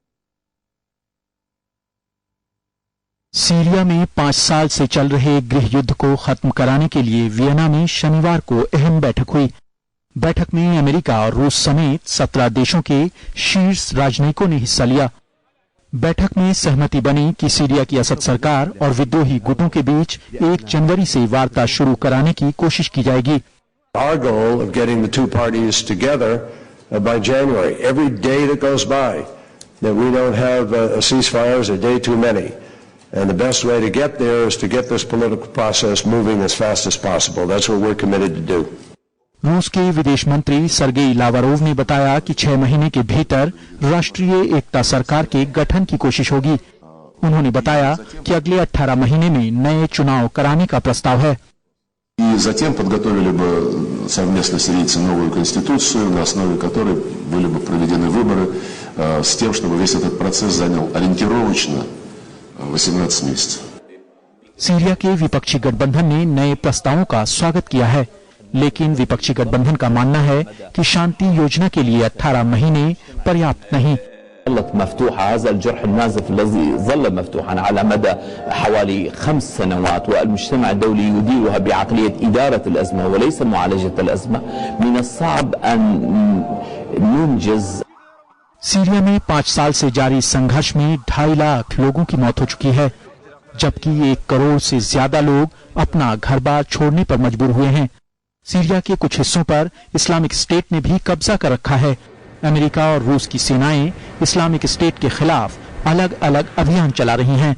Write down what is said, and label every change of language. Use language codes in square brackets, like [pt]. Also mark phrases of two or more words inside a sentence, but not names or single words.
[hi] सीरिया में 5 साल से चल रहे गृह युद्ध को खत्म कराने के लिए वियना में शनिवार को अहम बैठक हुई। बैठक में अमेरिका और रूस समेत 17 देशों के शीर्ष राजनयिकों ने हिस्सा लिया। बैठक में सहमति बनी कि सीरिया की असद सरकार और विद्रोही गुटों के बीच 1 जनवरी से वार्ता शुरू कराने की कोशिश की जाएगी। [en] Our goal of getting the two parties together by January, every day that goes by that we don't have a ceasefire is a day too many. And the best way to get there is to get this political process moving as fast as possible. That's what we're committed to do. [hi] रूस के विदेश मंत्री सर्गेई लावरोव ने बताया कि 6 महीने के भीतर राष्ट्रीय एकता सरकार के गठन की कोशिश होगी। उन्होंने बताया कि अगले 18 महीने में नए चुनाव कराने का प्रस्ताव है। [ru] И затем подготовили бы совместно с сирийцами новую конституцию, на основе которой были бы проведены выборы, с тем, чтобы весь этот процесс занял ориентировочно 18 месяцев। [hi] सीरिया के विपक्षी गठबंधन ने नए प्रस्तावों का स्वागत किया है, लेकिन विपक्षी गठबंधन का मानना है कि शांति योजना के लिए 18 महीने पर्याप्त नहीं। [ar] ظلت مفتوحة هذا الجرح النازف الذي ظل مفتوحا على مدى حوالي 5 سنوات، والمجتمع الدولي يديرها بعقلية إدارة الأزمة وليس معالجة الأزمة. من الصعب أن ننجز. [hi] सीरिया में 5 साल से जारी संघर्ष में 2.5 लाख लोगों की मौत हो चुकी है, जबकि 1 करोड़ से ज्यादा लोग अपना घर बार छोड़ने पर मजबूर हुए हैं। सीरिया के कुछ हिस्सों पर इस्लामिक स्टेट ने भी कब्जा कर रखा है। अमेरिका और रूस की सेनाएं इस्लामिक स्टेट के खिलाफ अलग अलग अभियान चला रही हैं।